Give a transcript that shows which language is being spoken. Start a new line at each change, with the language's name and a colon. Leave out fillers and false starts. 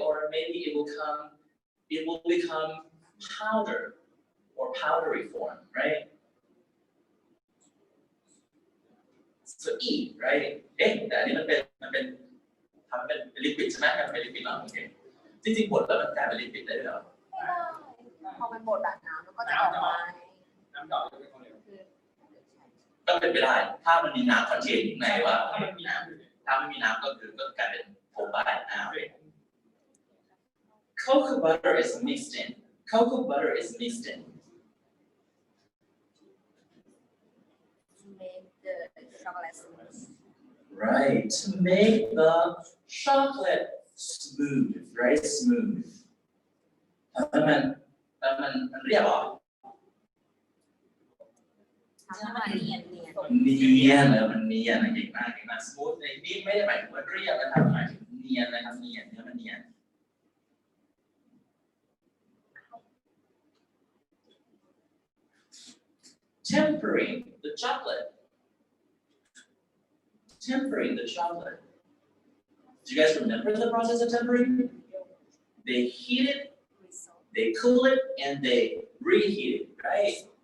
English: Or maybe it will become powder or powdery form, right? So eat, right?
Thai: แต่อันนี้มันเป็นทำเป็นลิควิดใช่ไหมทำเป็นลิควิดเหรอโอเคจริงๆบดแล้วมันกลายเป็นลิควิดได้ด้วยเหรอ พอมันบดแบบน้ำมันก็จะออกมา น้ำดอกก็เป็นไปได้ถ้ามันมีน้ำคอนเทนต์ในว่ามันมีน้ำถ้าไม่มีน้ำก็คือก็กลายเป็นโฟมบ้าน้ำ
English: Cocoa butter is mixed in. Cocoa butter is mixed in. to make the chocolate smooth. Right, to make the chocolate smooth, right? Smooth.
Thai: มันเรียกว่า ทำให้มันเนียน มันเนียนเก่งมาก smooth ในที่ไม่ได้หมายถึงว่าเรียบนะครับหมายถึงเนียนนะครับเนียนเนื้อมันเนียน
English: Tempering the chocolate. Tempering the chocolate. Do you guys remember the process of tempering? They heat it, they cool it, and they reheat it, right?